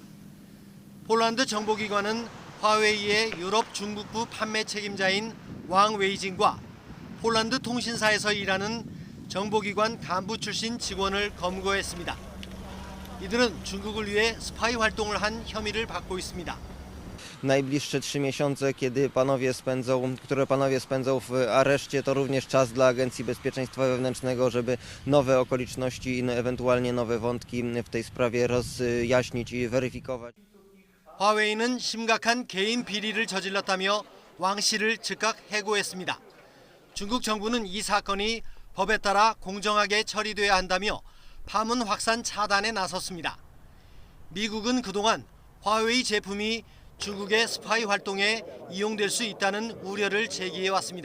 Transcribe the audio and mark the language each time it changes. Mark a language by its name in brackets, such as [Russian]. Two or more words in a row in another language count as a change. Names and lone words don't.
[Korean] 폴란드 정보기관은 화웨이의 유럽 중국부 판매 책임자인 왕 웨이징과 폴란드 통신사에서 일하는 정보기관 간부 출신 직원을 검거했습니다. 이들은 중국을 위해 스파이 활동을 한 혐의를 받고 있습니다. [Polish] najbliższe 3 miesiące, które panowie spędzą w areszcie, to również czas dla Agencji Bezpieczeństwa Wewnętrznego, żeby nowe okoliczności i ewentualnie nowe wątki w tej sprawie rozjaśnić i weryfikować. [Korean] 화웨이는 심각한 개인 비리를 저질렀다며 왕 씨를 즉각 해고했습니다. 중국 정부는 이 사건이 법에 따라 공정하게 처리돼야 한다며 파문 확산 차단에 나섰습니다. 미국은 그동안 화웨이 제품이 중국의 스파이 활동에 이용될 수 있다는 우려를 제기해왔습니다.